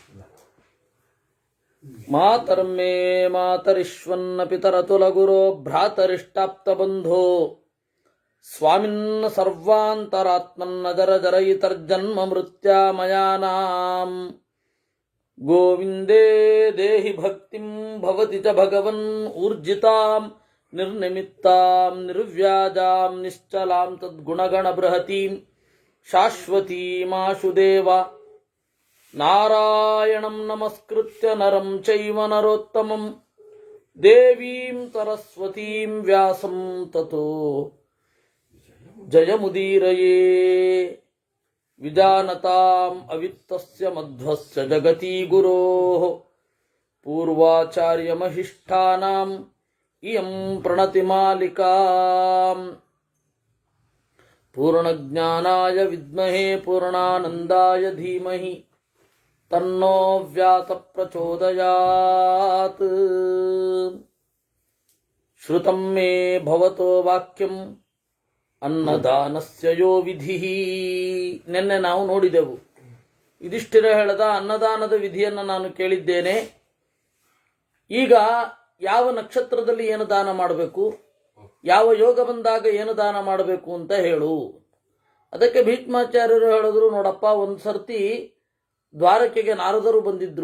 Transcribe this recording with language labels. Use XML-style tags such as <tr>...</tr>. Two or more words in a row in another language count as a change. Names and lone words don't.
<sa>ಮಾತರ್ಮೇ ಮಾತರಿಶ್ವನ್ನ ಪಿತರತುಲ ಗುರೋ ಭ್ರಾತರಿಷ್ಟಾಪ್ತ ಬಂಧೋ ಸ್ವಾಮಿನ್ನ ಸರ್ವಾಂತರಾತ್ಮನ್ನ ಜರ ಜರಯಿತರ್ಜನ್ಮ ಮೃತ್ಯಾಮಯಾನಾಂ ಗೋವಿಂದೇ ದೇಹಿ ಭಕ್ತಿಂ ಭವತಿ ಚ ಭಗವನ್ ಊರ್ಜಿತಾಂ ನಿರ್ನಿಮಿತ್ತಾಂ ನಿರ್ವ್ಯಾಜಾಂ ನಿಶ್ಚಲಾಂ ತದ್ಗುಣಗಣ ಬೃಹತೀಂ ಶಾಶ್ವತೀಮಾಶುದೇವ ನಾರಾಯಣಂ ನಮಸ್ಕೃತ್ಯ ನರಂ ಚೈವ ನರೋತ್ತಮಂ ದೇವೀಂ ಸರಸ್ವತೀಂ ವ್ಯಾಸಂ ತತೋ ಜಯಮುದೀರಯೇ ವಿಜಾನತಾಂ ಅವಿತ್ತಸ್ಯ ಮಧ್ವಸ್ಯ ಜಗತಿ ಗುರೋಃ ಪೂರ್ವಾಚಾರ್ಯಮಹಿಷ್ಠಾನಾಂ ಇಯಂ ಪ್ರಣತಿಮಾಲಿಕಾಂ ಪೂರ್ಣಜ್ಞಾನಾಯ ವಿದ್ಮಹೇ ಪೂರ್ಣಾನಂದಾಯ ಧೀಮಹಿ ತನ್ನೋ ವ್ಯಾಸ ಪ್ರಚೋದಯಾತ್. ಶ್ರುತಂ ಮೇ ಭವತೋ ವಾಕ್ಯಂ ಅನ್ನದಾನಸ್ಯ ಯೋ ವಿಧಿಃ.</sa> <kn>ನಿನ್ನೆ ನಾವು ನೋಡಿದೆವು, ಯುಧಿಷ್ಠಿರ ಹೇಳದ ಅನ್ನದಾನದ ವಿಧಿಯನ್ನು ನಾನು ಕೇಳಿದ್ದೇನೆ. ಈಗ ಯಾವ ನಕ್ಷತ್ರದಲ್ಲಿ ಏನು ದಾನ ಮಾಡಬೇಕು, ಯಾವ ಯೋಗ ಬಂದಾಗ ಏನು ದಾನ ಮಾಡಬೇಕು ಅಂತ ಹೇಳು. ಅದಕ್ಕೆ ಭೀಷ್ಮಾಚಾರ್ಯರು ಹೇಳಿದ್ರು, ನೋಡಪ್ಪ, ಒಂದು ಸರ್ತಿ ದ್ವಾರಕೆಗೆ ನಾರದರು ಬಂದಿದ್ರು.</kn>